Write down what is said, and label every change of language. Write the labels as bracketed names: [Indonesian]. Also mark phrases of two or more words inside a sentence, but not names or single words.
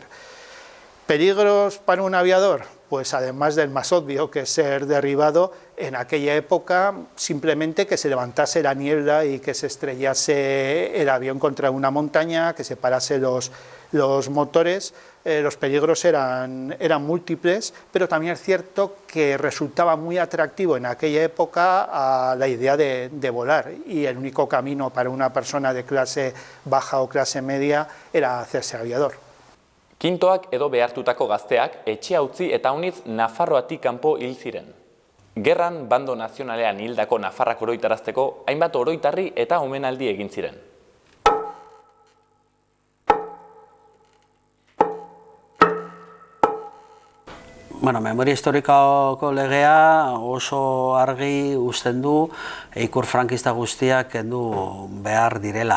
[Spanish] ¿Peligros para un aviador? Pues además del más obvio, que es ser derribado, en aquella época simplemente que se levantase la niebla y que se estrellase el avión contra una montaña, que se parase los motores. Los peligros eran múltiples, pero también es cierto que resultaba muy atractivo en aquella época a la idea de volar, y el único camino para una persona de clase baja o clase media era hacerse aviador. [Basque] Kintoak edo behartutako gazteak etxea utzi eta honitz Nafarroatik kanpo hil ziren. Gerran bando nazionalean hildako Nafarrak oroitarazteko hainbat oroitarri eta omenaldi egin ziren. Bueno, memoria historikako legea oso argi uzten du ikur frankista guztiak kendu behar direla.